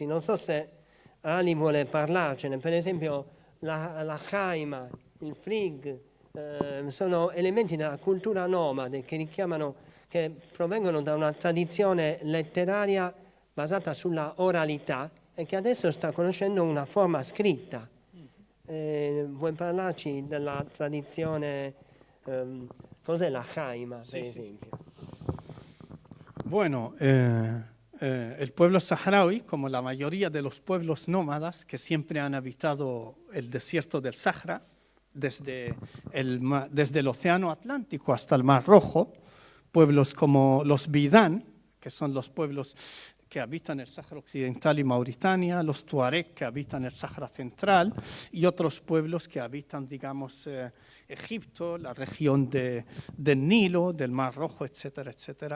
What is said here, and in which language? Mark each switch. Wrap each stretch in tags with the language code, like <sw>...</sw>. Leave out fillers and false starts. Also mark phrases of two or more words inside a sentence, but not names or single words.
<it>Non so se Ali vuole parlarcene, per esempio la Khaima, il Frig, sono elementi della cultura nomade che provengono da una tradizione letteraria basata sulla oralità e che adesso sta conoscendo una forma scritta. Vuoi parlarci della tradizione, cos'è la Khaima, per esempio?</it> <es>Bueno, el pueblo saharaui, como la mayoría de los pueblos nómadas que siempre han habitado el desierto del Sahara, desde el Océano Atlántico hasta el Mar Rojo, pueblos como los Bidán, que son los pueblos que habitan el Sáhara Occidental y Mauritania, los Tuareg que habitan el Sáhara Central y otros pueblos que habitan, digamos, Egipto, la región del Nilo, del Mar Rojo, etcétera, etcétera.</es>